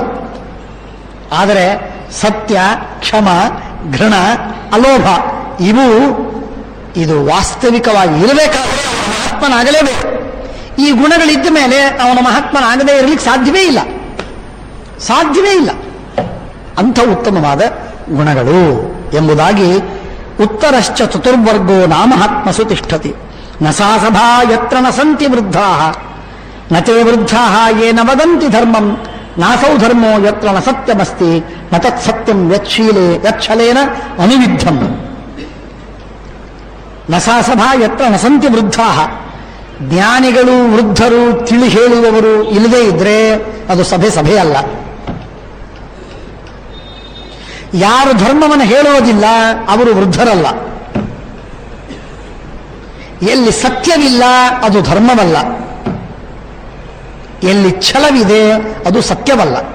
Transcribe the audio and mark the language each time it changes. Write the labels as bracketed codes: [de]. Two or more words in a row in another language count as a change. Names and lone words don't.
[kn] ಆದರೆ ಸತ್ಯ, ಕ್ಷಮ, ಘೃಣ, ಅಲೋಭ, ಇದು ವಾಸ್ತವಿಕವಾಗಿ ಇರಬೇಕಾದ್ರೆ ಅವನ ಮಹಾತ್ಮನಾಗಲೇಬೇಕು. ಈ ಗುಣಗಳಿದ್ದ ಮೇಲೆ ಅವನ ಮಹಾತ್ಮನಾಗದೇ ಇರಲಿಕ್ಕೆ ಸಾಧ್ಯವೇ ಇಲ್ಲ, ಸಾಧ್ಯವೇ ಇಲ್ಲ. ಅಂಥ ಉತ್ತಮವಾದ ಗುಣಗಳು ಎಂಬುದಾಗಿ [sa] ಉತ್ತರಶ್ಚ ಚತುರ್ವರ್ಗೋ ನಾಮಹಾತ್ಮಸು ತಿಷ್ಠತಿ ನ ಸಾ ಸಭಾ ಯತ್ರ ನ ಸಂತಿ ವೃದ್ಧಾ ನ ತೇ ವೃದ್ಧಾ ಯೇನ ವದಂತಿ ಧರ್ಮಂ ನಾಸೌ ಧರ್ಮೋ ಯತ್ರ ನ ಸತ್ಯಮಸ್ತಿ ನ ತತ್ ಸತ್ಯಂ ಯಚ್ಛಲೇನ ಅನುವಿದ್ಧಂ. ನ ಸಾ ಸಭಾ ಯತ್ರ ನ ಸಂತಿ ವೃದ್ಧಾ, [kn] ಜ್ಞಾನಿಗಳು, ವೃದ್ಧರು, ತಿಳಿ ಹೇಳುವವರು ಇಲ್ಲದೇ ಇದ್ರೆ ಅದು ಸಭೆ ಅಲ್ಲ. ಯಾರು ಧರ್ಮವನ್ನು ಹೇಳುವುದಿಲ್ಲ ಅವರು ವೃದ್ಧರಲ್ಲ. ಎಲ್ಲಿ ಸತ್ಯವಿಲ್ಲ ಅದು ಧರ್ಮವಲ್ಲ, ಎಲ್ಲಿ ಛಲವಿದೆ ಅದು ಸತ್ಯವಲ್ಲ.